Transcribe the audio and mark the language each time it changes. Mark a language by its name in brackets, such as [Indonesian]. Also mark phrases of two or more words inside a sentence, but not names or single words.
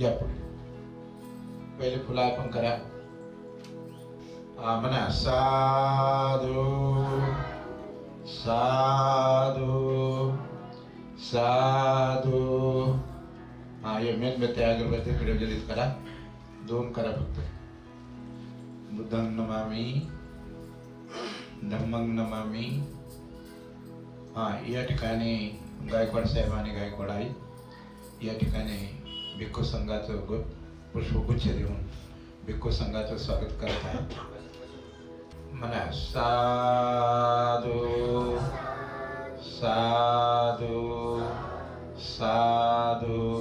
[Marathi] या पुढे पहिले फुलं अर्पण करा। म्हणा [Pali] साधू साधू साधू। [Marathi] ये मेणबत्ती अगरबत्ती प्रज्वलित करा, 2 करा फक्त। [Pali] बुद्धं नमामि धम्मं नमामि। [Marathi] या ठिकाणी गायकवाड साहेब आणि गायकवाड आई या ठिकाणी भिक्खू संघाचं पुष्पगुच्छ देऊन भिक्खू संघाचं स्वागत करत आहेत। म्हणा [Pali] साधू साधू साधू।